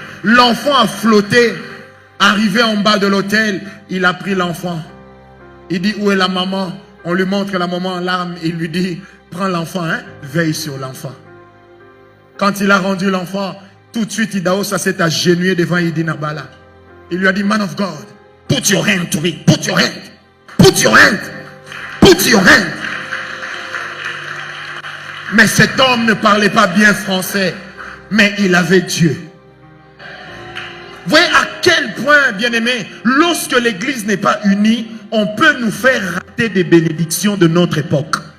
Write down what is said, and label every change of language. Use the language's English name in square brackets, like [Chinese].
[French] L'enfant a flotté. Arrivé en bas de l'hôtel, il a pris l'enfant. Il dit, où est la maman? On lui montre la maman en larmes. Il lui dit, prends l'enfant, hein? Veille sur l'enfant. Quand il a rendu l'enfant, tout de suite, Idaosa s'est agenouillé devant Idina Bala. [English] Il lui a dit, man of God, put your hand to me, put your hand, put your hand, put your hand. [French] Mais cet homme ne parlait pas bien français, mais il avait Dieu. Vous voyez à quel point, bien-aimés, lorsque l'église n'est pas unie, on peut nous faire rater des bénédictions de notre époque.